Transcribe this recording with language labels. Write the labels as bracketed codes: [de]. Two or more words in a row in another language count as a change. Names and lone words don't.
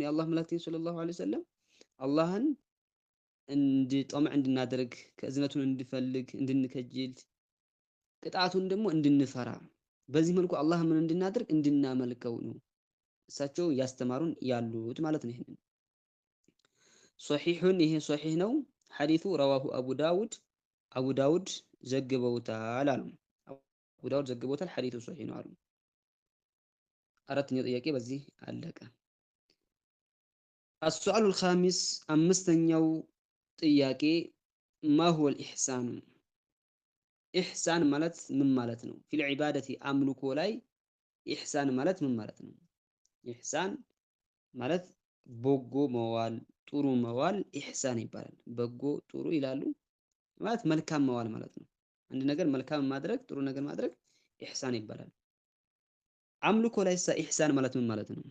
[am] የአላህ መላእክተኛ [ar] صلى الله عليه وسلم [am] አላህን ጠመዕ እንድናደርግ ከእዝነቱን እንድፈልግ እንድንከጅል ቅጣቱን ደግሞ እንድንፈራ በዚህ መልኩ አላህ ምን እንድናደርግ እንድናመልከው ነው እሳቸው ያስተማሩን ያሉት ማለት ነው። ይሄንን ሶሒሑን ይሄ ሶሒህ ነው ሐዲሱ ረዋሁ አቡ ዳውድ ዘግበውታል አሉ። አቡ ዳውድ ዘግበውታል ሐዲሱ ሶሒህ ነው አሉ። አራተኛው ጥያቄ በዚህ አለቀ። [ar] السؤال الخامس [am] አምስተኛው ጥያቄ [ar] ما هو الإحسان [am] ኢሕሳን ማለት ምን ማለት ነው? [ar] في العبادة [am] አምልኮ ላይ ኢሕሳን ማለት ምን ማለት ነው? ኢሕሳን ማለት በጎ መዋል፣ ጥሩ መዋል ኢሕሳን ይባላል። በጎ ጥሩ ይላሉ ማለት መልካም መዋል ማለት ነው። አንድ ነገር መልካም ማድረግ፣ ጥሩ ነገር ማድረግ ኢሕሳን ይባላል። አምልኮ ላይ ኢሕሳን ማለት ምን ማለት ነው?